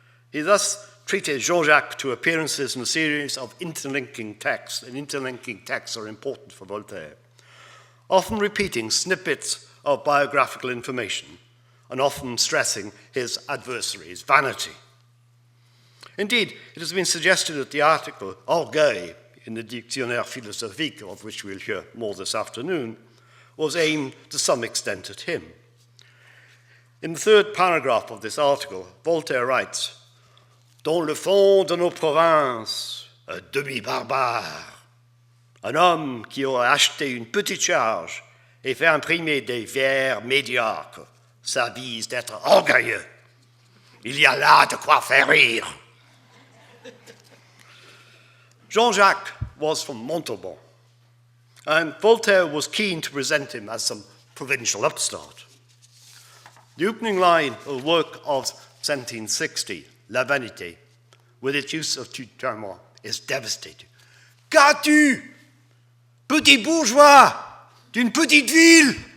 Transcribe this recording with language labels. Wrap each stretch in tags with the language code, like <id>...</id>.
<en>He thus treated Jean-Jacques to appearances in a series of interlinking texts, and interlinking texts are important for Voltaire, often repeating snippets of biographical information and often stressing his adversary's vanity. Indeed, it has been suggested that the article Orgueil in the Dictionnaire philosophique, of which we'll hear more this afternoon, was aimed to some extent at him. In the third paragraph of this article, Voltaire writes,</en> <fr>dans le fond de nos provinces, un demi-barbare, un homme qui aurait acheté une petite charge et fait imprimer des vers médiocres s'avise d'être orgueilleux. Il y a là de quoi faire rire.</fr> <en>Jean-Jacques was from Montauban, and Voltaire was keen to present him as some provincial upstart. The opening line of the work of 1760, La Vanité, with its use of tutoiement, is devastating.</en> <fr>Qu'as-tu, petit bourgeois d'une petite ville?</fr>